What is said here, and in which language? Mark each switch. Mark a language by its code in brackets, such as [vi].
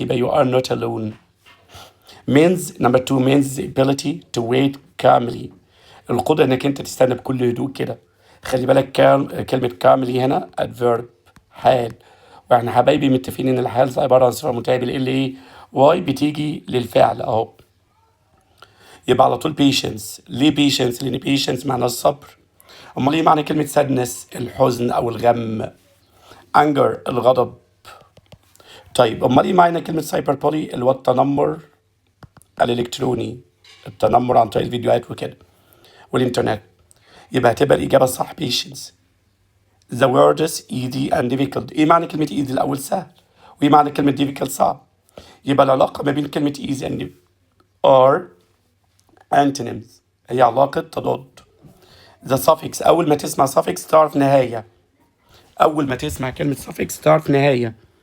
[en] يبقى you are not alone. number 2 means the ability to wait calmly. [ar] القدرة انك انت تستنى بكل هدوء كده. خلي بالك كلمة calmly هنا adverb حال، واحنا حبايبي متفقين ان الحال عبارة عن صفة منتهية بالال ايه واي بتيجي للفعل اهو. يبقى على طول patience. ليه patience؟ لأن patience معنى الصبر. أمال إيه معنى كلمة sadness؟ الحزن أو الغم. anger الغضب. طيب أمال إيه معنى كلمة cyberbully؟ اللي هو التنمر الإلكتروني، التنمر عن طريق الفيديوهات وكده والإنترنت. يبقى هتبقى الإجابة الصح patience. [en] The words easy and difficult. [ar] إيه معنى كلمة easy؟ الأول سهل، وإيه معنى كلمة difficult؟ صعب. يبقى العلاقة ما بين كلمة [en] easy and are antonyms، [ar] هي علاقة تضاد. the suffix أول ما تسمع suffix تعرف نهاية. أول ما تسمع كلمة suffix تعرف نهاية.